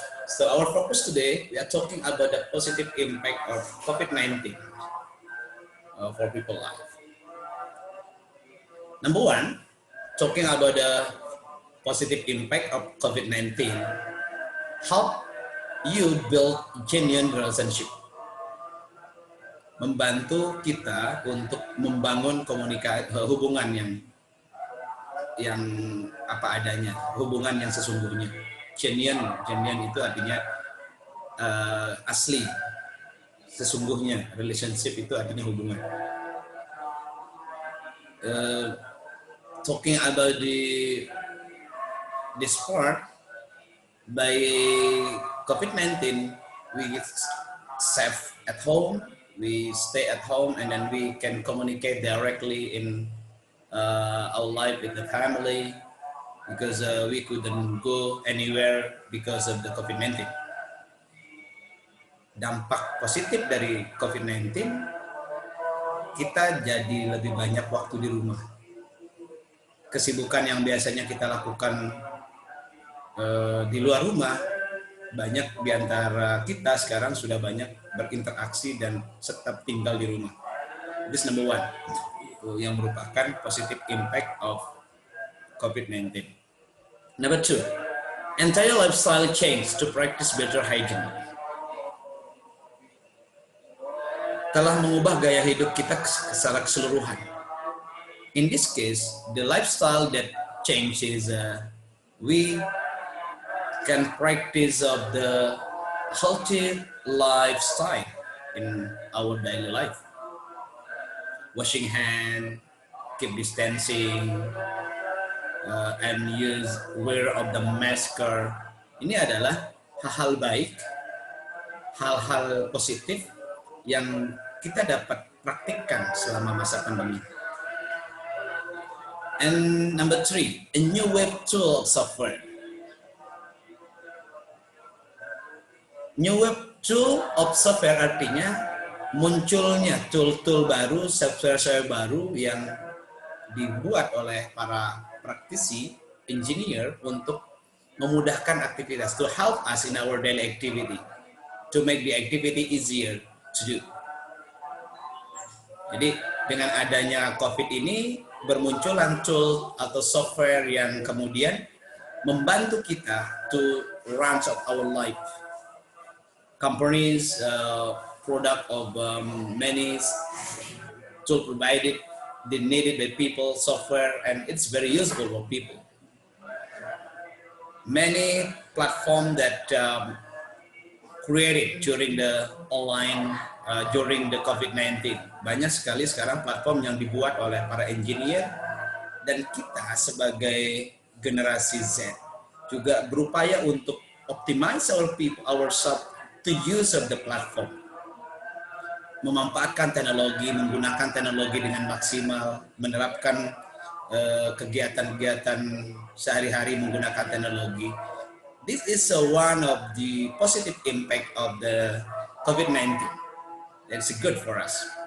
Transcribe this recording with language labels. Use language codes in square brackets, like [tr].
[en] So our focus today, we are talking about the positive impact of COVID-19 for people life. Number one, talking about the positive impact of COVID-19, help you build genuine relationship. [id] Membantu kita untuk membangun komunikasi, hubungan yang apa adanya, hubungan yang sesungguhnya. Genuine itu artinya asli, sesungguhnya. Relationship itu artinya hubungan. [en] Talking about this part, by COVID-19, we get safe at home, we stay at home, and then we can communicate directly in our life with the family because we couldn't go anywhere because of the COVID-19. [id] Dampak positif dari COVID-19, kita jadi lebih banyak waktu di rumah. Kesibukan yang biasanya kita lakukan di luar rumah, banyak di antara kita sekarang sudah banyak berinteraksi dan tetap tinggal di rumah. [en] This number one, [id] itu yang merupakan [en] positive impact of COVID-19. Number two, entire lifestyle change to practice better hygiene. [id] Telah mengubah gaya hidup kita secara keseluruhan. [en] In this case, the lifestyle that change is we can practice of the healthy lifestyle in our daily life. Washing hand, keep distancing, and wear of the mask. [id] Ini adalah hal-hal baik, hal-hal positif yang kita dapat praktikkan selama masa pandemi. [en] And number three, a new web tool software. New web tool of software [id] artinya munculnya tool-tool baru, software baru yang dibuat oleh para praktisi, engineer untuk memudahkan aktivitas, [en] to help us in our daily activity, to make the activity easier to do. [id] Jadi dengan adanya COVID ini bermunculan tool atau software yang kemudian membantu kita [en] to run our life. Companies, product of many tool provided, they needed by people, software, and it's very useful for people. Many platform that created during the online, during the COVID-19. [id] Banyak sekali sekarang platform yang dibuat oleh para engineer, dan kita sebagai generasi Z juga berupaya untuk [en] optimize ourselves to use of the platform. [id] Memanfaatkan teknologi, menggunakan teknologi dengan maksimal, menerapkan kegiatan-kegiatan sehari-hari menggunakan teknologi. [en] This is one of the positive impact of the COVID-19. That's good for us.